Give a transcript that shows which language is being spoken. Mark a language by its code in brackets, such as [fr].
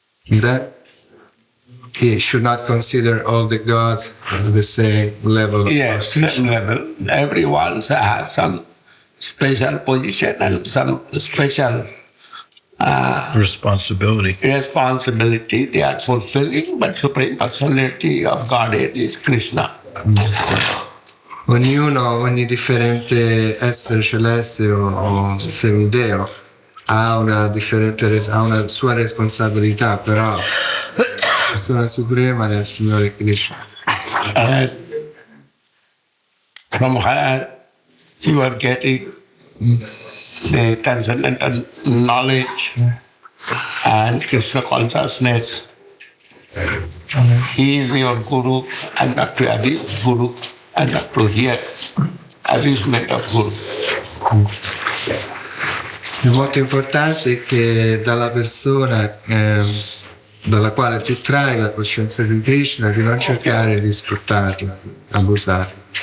[en] That he should not consider all the gods at the same level. Yes, same level. Everyone has some special position and some special Responsibility. responsibility they are fulfilling, but Supreme Personality of Godhead is Krishna. [it] Ogni differente essere celeste o semideo ha una sua responsabilità, però la persona suprema è il Signore Krishna. [en] And from her, you are getting the transcendental knowledge and Krishna consciousness. He is your Guru and not to abuse Guru and not to hear abusement of Guru. [it] Il molto importante è che dalla persona dalla quale tu trai la coscienza di Krishna di non cercare di sfruttarla, abusarla.